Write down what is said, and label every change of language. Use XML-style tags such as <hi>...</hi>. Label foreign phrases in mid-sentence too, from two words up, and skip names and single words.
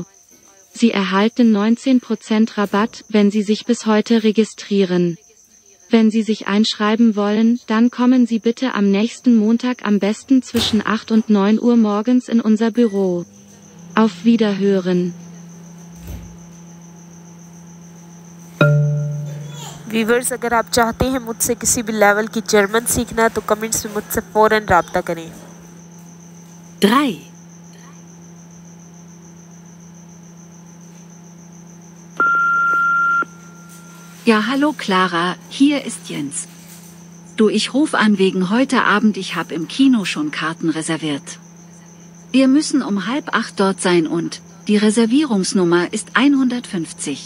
<de>Sie erhalten 19% Rabatt, wenn Sie sich bis heute registrieren. Wenn Sie sich einschreiben wollen, dann kommen Sie bitte am nächsten Montag am besten zwischen 8 und 9 Uhr morgens in unser Büro. Auf Wiederhören.</de> <hi>व्यूवर्स, अगर आप चाहते हैं मुझसे किसी भी लेवल की जर्मन सीखना तो कमेंट्स में मुझसे फ़ौरन राब्ता करें।</hi> <de>3. Ja, hallo Clara, hier ist Jens. Du, ich rufe an wegen heute Abend, ich habe im Kino schon Karten reserviert. Wir müssen um 7:30 dort sein und die Reservierungsnummer ist 150.</de>